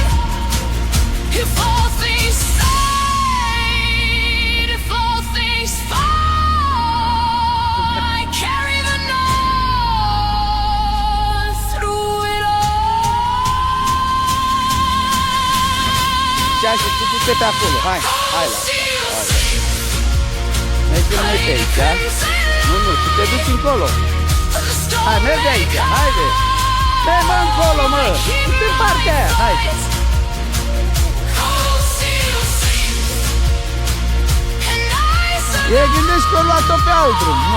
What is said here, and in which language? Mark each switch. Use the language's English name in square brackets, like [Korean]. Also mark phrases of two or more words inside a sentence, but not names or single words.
[English] If all things fade, if all things fall, I carry the north through it all. [Romanian] Ce-aș fi du-te pe acolo, hai, hai la. Mergem noi pe aici, da? Nu, tu te duci încolo. Hai, merge aici, haide. Dă mă încolo, mă, du-te în partea aia, haide. E, gândești că o luat-o pe alt drum, nu?